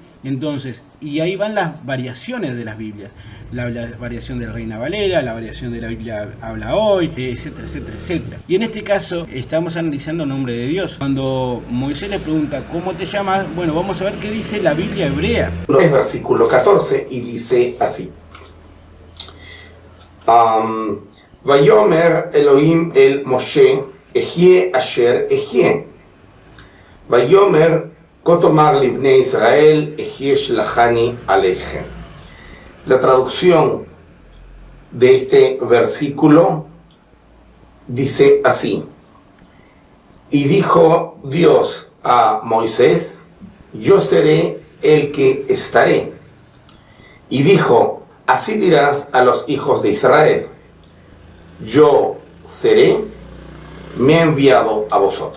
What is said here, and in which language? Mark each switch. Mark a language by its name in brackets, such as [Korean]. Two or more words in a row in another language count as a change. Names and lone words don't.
[Spanish] Entonces, y ahí van las variaciones de las Biblias. La variación de la Reina Valera, la variación de la Biblia Habla Hoy, etcétera, etcétera, etcétera. Y en este caso estamos analizando el nombre de Dios. Cuando Moisés le pregunta ¿cómo te llamas? Bueno, vamos a ver qué dice la Biblia hebrea. Es versículo 14 y dice así. [Hebrew] ויאמר אלהים אל משה אהיה אשר אהיה. ויאמר כה תאמר לבני ישראל אהיה שלחני אליכם. [Spanish] La traducción de este versículo dice así. Y dijo Dios a Moisés, yo seré el que estaré. Y dijo, así dirás a los hijos de Israel, yo seré, me he enviado a vosotros.